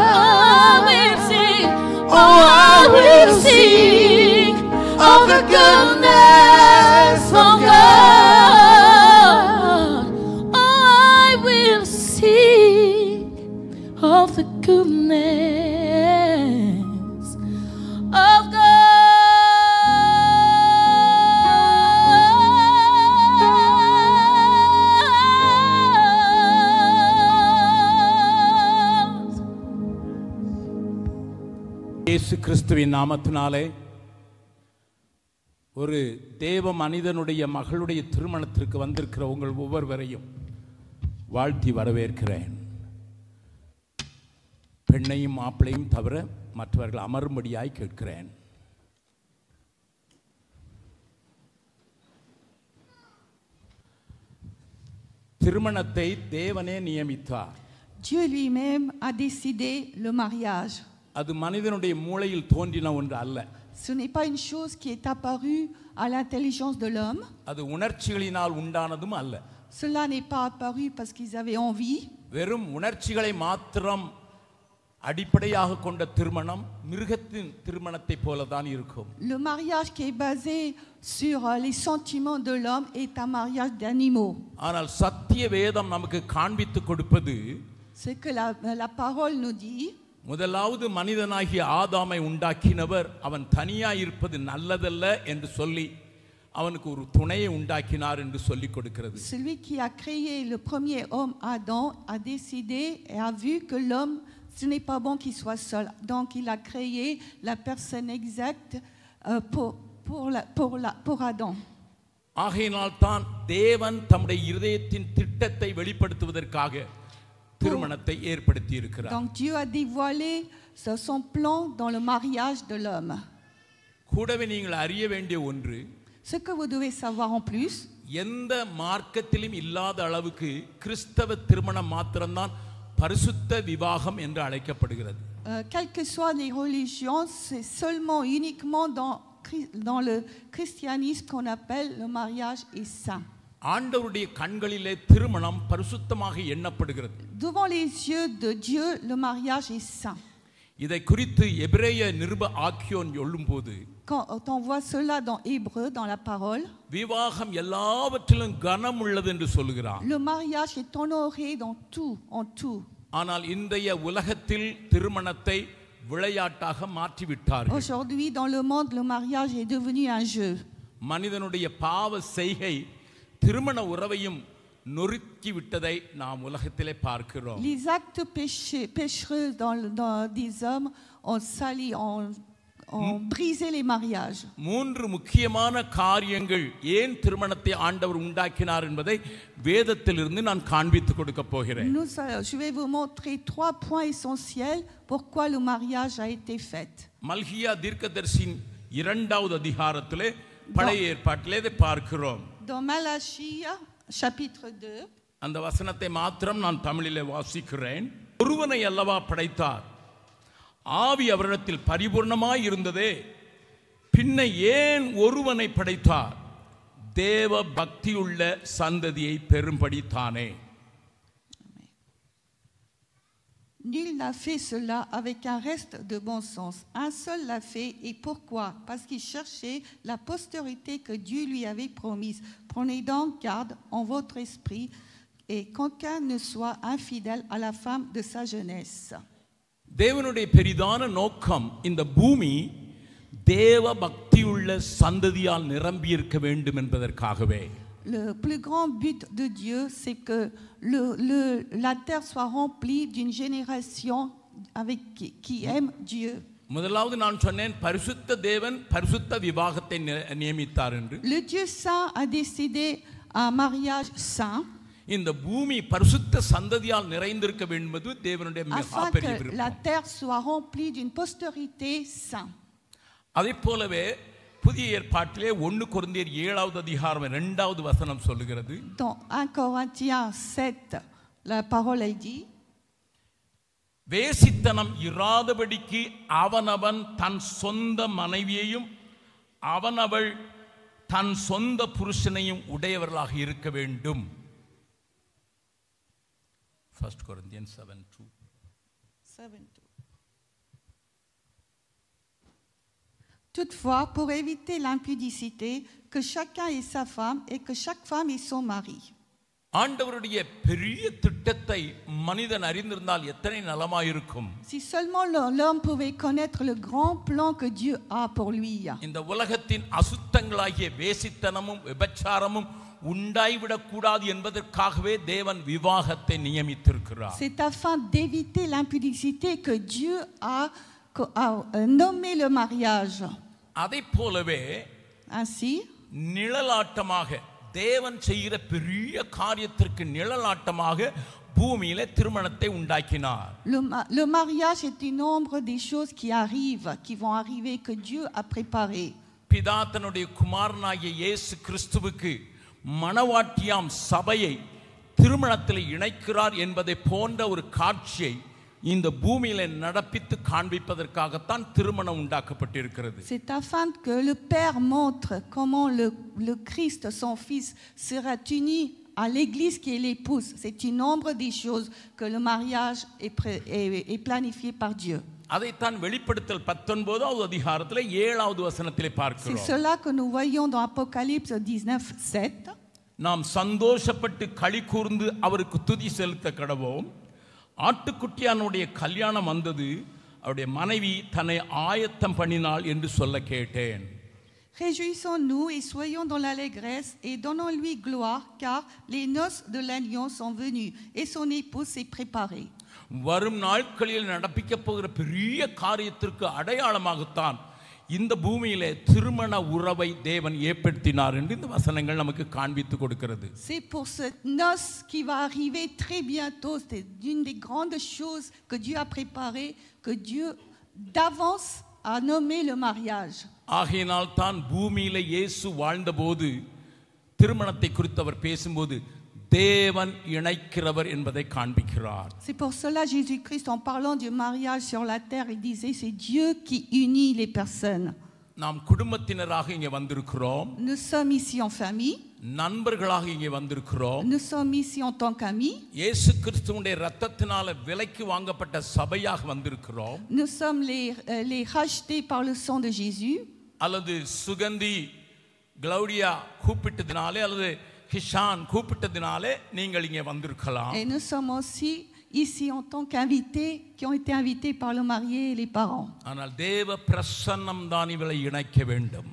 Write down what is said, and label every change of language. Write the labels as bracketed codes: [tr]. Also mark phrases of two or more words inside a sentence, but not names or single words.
[en] I will sing, oh, I will sing of the goodness of God. Oh, I will sing of the goodness of God. [ta] இயேசு கிறிஸ்துவின் நாமத்தினாலே ஒரு தேவ மனிதனுடைய மகளுடைய திருமணத்திற்கு வந்திருக்கிற உங்கள் ஒவ்வொருவரையும் வாழ்த்தி வரவேற்கிறேன். பெண்ணையும் மாப்பிளையும் தவிர மற்றவர்கள் அமரும்படியாய் கேட்கிறேன். திருமணத்தை தேவனே நியமித்தார். [fr] Dieu lui-même a décidé le mariage. [ta] அது மனிதனுடைய மூளையில் தோன்றின ஒன்று அல்ல. [fr] Ce n'est pas une chose qui est apparue à l'intelligence de l'homme. [ta] அது உணர்ச்சிகளினால் உண்டானதும் அல்ல. [fr] Cela n'est pas apparu parce qu'ils avaient envie. [ta] வெறும் உணர்ச்சிகளை மாத்திரம் அடிப்படையாக கொண்ட திருமணம் மிருகத்தின் திருமணத்தை போல தான் இருக்கும். [fr] Le mariage qui est basé sur les sentiments de l'homme est un mariage d'animaux. [ta] ஆனால் சத்திய வேதம் நமக்கு காண்பித்து கொடுப்பது, [fr] Ce que la parole nous dit, [ta] முதலாவது மனிதனாகிய ஆதாமை உண்டாக்கினவர் அவன் தனியாய் இருப்பது நல்லதல்ல என்று சொல்லி அவனுக்கு ஒரு துணையை உண்டாக்கினார் என்று சொல்லிக் கொடுக்கிறது. [fr] celui qui a créé le premier homme, Adam, a décidé et a vu que l'homme, ce n'est pas bon qu'il soit seul. Donc il a créé la personne exacte pour Adam. [ta] ஆகையினால் தான் தேவன் தம்முடைய இருதயத்தின் திட்டத்தை வெளிப்படுத்துவதற்காக திருமணத்தை ஏற்படுத்தி இருக்கிறார். [fr] Donc Dieu a dévoilé son plan dans le mariage de l'homme. [ta] கூடவே நீங்கள் அறிய வேண்டிய ஒன்று, [fr] Ce que vous devez savoir en plus, [ta] எந்த மார்க்கத்திலும் இல்லாத அளவுக்கு கிறிஸ்தவ திருமணம் மாத்திரம்தான் பரிசுத்த விவாகம் என்று அழைக்கப்படுகிறது. [fr] Quelles que soient les religions, c'est seulement uniquement dans le christianisme qu'on appelle le mariage est saint. [ta] ஆண்டவருடைய கண்களிலே திருமணம் பரிசுத்தமாக எண்ணப்படுகிறது. [fr] Devant les yeux de Dieu, le mariage est saint. [ta] இதை குறித்து எபிரேய நிருப ஆக்கியோன் சொல்லும்போது, [fr] Quand on voit cela dans Hébreu, dans la parole, [ta] விவாகம் எல்லாவற்றிலும் கனம் உள்ளது என்று சொல்கிறார். [fr] le mariage est honoré dans tout, en tout. [ta] ஆனால் இன்றைய உலகத்தில் திருமணத்தை விளையாட்டாக மாற்றிவிட்டார்கள். [fr] Aujourd'hui, dans le monde, le mariage est devenu un jeu. [ta] மனிதனுடைய பாவ செய்கை திருமண உறவையும் நொறுக்கி விட்டதை நாம் உலகத்திலே பார்க்கிறோம். [fr] Les actes péchereux des hommes ont sali, ont brisé les mariages. [ta] மூன்று முக்கியமான காரியங்கள் ஏன் திருமணத்தை ஆண்டவர் உண்டாக்கினார் என்பதை வேதத்திலிருந்து நான் காண்பித்துக் கொடுக்க போகிறேன். [fr] Je vais vous montrer 3 points essentiels pourquoi le mariage a été fait. [ta] மல்கியா தீர்க்கதரிசியின் 2வது அதிகாரத்திலே பழைய ஏற்பாட்டிலே இதை பார்க்கிறோம். [fr] Dans Malachie chapitre 2, [ta] அந்த வசனத்தை மாத்திரம் நான் தமிழிலே வாசிக்கிறேன். ஒருவனை அல்லவா படைத்தார், ஆவி அவரிடத்தில் பரிபூர்ணமாய் இருந்ததே, பின்ன ஏன் ஒருவனை படைத்தார், தேவ பக்தியுள்ள சந்ததியை பெறும்படி தானே. [fr] Nul n'a fait cela avec un reste de bon sens. Un seul l'a fait. Et pourquoi? Parce qu'il cherchait la postérité que Dieu lui avait promise. Prenez donc garde en votre esprit et qu'aucun ne soit infidèle à la femme de sa jeunesse. [ta] தேவனுடைய பெரிதான நோக்கம் இந்த பூமி தேவ பக்தியுள்ள சந்ததியால் நிரம்பி இருக்க வேண்டும் என்பதற்காகவே. [fr] Le plus grand but de Dieu, c'est que la terre soit remplie d'une génération qui aime Dieu. [ta] முதலாவது நான் சொன்னேன், பரிசுத்த தேவன் பரிசுத்த விவாகத்தை நியமித்தார் என்று. [fr] Le Dieu saint a décidé un mariage saint. [ta] இந்த பூமி பரிசுத்த சந்ததியால் நிறைந்திருக்க வேண்டும் என்பது தேவனுடைய [fr] afin [ta] பெரிய [fr] que [ta] விருப்பம். [fr] la terre soit remplie d'une postérité sainte. [ta] அதே போலவே புதிய ஏற்பாட்டிலே 1 கொரிந்தியர் 7வது அதிகாரம் 2வது வசனம் சொல்லுகிறது. [fr] Dans 1 Corinthiens 7, la parole elle dit, [ta] வேசித்தனம் இராதபடிக்கு அவனவன் தன் சொந்த மனைவியையும் அவனவள் தன் சொந்த புருஷனையும் உடையவர்களாக இருக்க வேண்டும். [fr] 1 Corinthians 7:2. Toutefois, pour éviter l'impudicité, que chacun ait sa femme et que chaque femme ait son mari. [ta] ஆண்டவருடைய பெரிய திட்டத்தை மனிதன் அறிந்திருந்தால் எத்தனை நலமாயிருக்கும். [fr] Si seulement l'homme pouvait connaître le grand plan que Dieu a pour lui. [ta] இந்த உலகத்தின் அசுத்தங்களாகிய வேசித்தனமும் விபச்சாரமும் உண்டாய்விடக் கூடாது என்பதற்காகவே தேவன் விவாகத்தை நியமித்திருக்கிறார். [fr] C'est afin d'éviter l'impudicité que Dieu a nommé le mariage. [ta] அதை போலவே [fr] Ainsi, [ta] நிழலாட்டமாக தேவன் செய்கிற பெரிய காரியத்திற்கு நிழலாட்டமாக பூமியிலே திருமணத்தை உண்டாக்கினார். [fr] le mariage est une ombre des choses qui arrivent, qui vont arriver, que Dieu a préparé. [ta] பிதா தன்னுடைய குமாரனாகிய இயேசு கிறிஸ்துவுக்கு மணவாட்டியாம் சபையை திருமணத்தில் இணைக்கிறார் என்பதை போன்ற ஒரு காட்சியை இந்த பூமியிலே நடப்பித்து காண்பிப்பதற்காகத்தான் திருமணம் உண்டாக்கப்பட்டிருக்கிறது. [fr] C'est afin que le Père montre comment le Christ, son Fils, sera uni à l'Église qui est l'épouse. C'est une ombre des choses que le mariage est planifié par Dieu. [ta] அதைத்தான் வெளிப்படுத்தல் 19வது அதிகாரத்திலே 7வது வசனத்திலே [fr] C'est [ta] பார்க்கிறோம். [fr] cela que nous voyons dans Apocalypse 19:7. [ta] நாம் சந்தோஷப்பட்டு களி கூர்ந்து அவருக்கு துதி செலுத்த கடவோம். ஆட்டுக்குட்டியானுடைய கல்யாணம் வந்தது, அவருடைய மனைவி தன்னை ஆயத்தம் பண்ணினாள் என்று சொல்ல கேட்டேன். [fr] Réjouissons-nous et soyons dans l'allégresse et donnons-lui gloire, car les noces de l'agneau sont venues et son épouse s'est préparée. [ta] வரும் நாட்களில் நடப்பிக்க போகிற பெரிய காரியத்திற்கு அடையாளமாகத்தான் இந்த பூமியிலே திருமண உறவை தேவன் ஏற்படுத்தினார் என்று இந்த வசனங்கள் நமக்கு காண்பித்து கொடுக்கிறது. [fr] C'est pour cette noce qui va arriver très bientôt. C'est une des grandes choses que Dieu a préparées, que Dieu d'avance a nommé le mariage. [ta] ஆகையினால் தான் பூமியிலே இயேசு வாழ்ந்தபோது திருமணத்தை குறித்து அவர் பேசும்போது தேவன் இணைக்கிறவர் என்பதை காண்பிக்கிறார். [fr] C'est pour cela Jésus-Christ, en parlant du mariage sur la terre, il disait c'est Dieu qui unit les personnes. [ta] நாம் குடும்பத்தினராக இங்கே வந்திருக்கிறோம். [fr] Nous sommes ici en famille. [ta] நண்பர்களாக இங்கே வந்திருக்கிறோம். [fr] Nous sommes ici en tant qu'amis. [ta] இயேசு கிறிஸ்துவுடைய இரத்தத்தினால விலைக்கு வாங்கப்பட்ட சபையாக வந்திருக்கிறோம். [fr] Nous sommes les rachetés par le sang de Jésus. [ta] அல்லது சுகந்தி கிளௌடியா கூப்பிட்டதினாலே அல்லது கிஷான் கூப்பிட்டதினாலே நீங்கள் இங்கே வந்திருக்கலாம். [fr] Et nous sommes aussi ici en tant qu'invités qui ont été invités par le marié et les parents. [ta] ஆனால் தேவ பிரசன்னம் தான் இவளை இணைக்க வேண்டும்.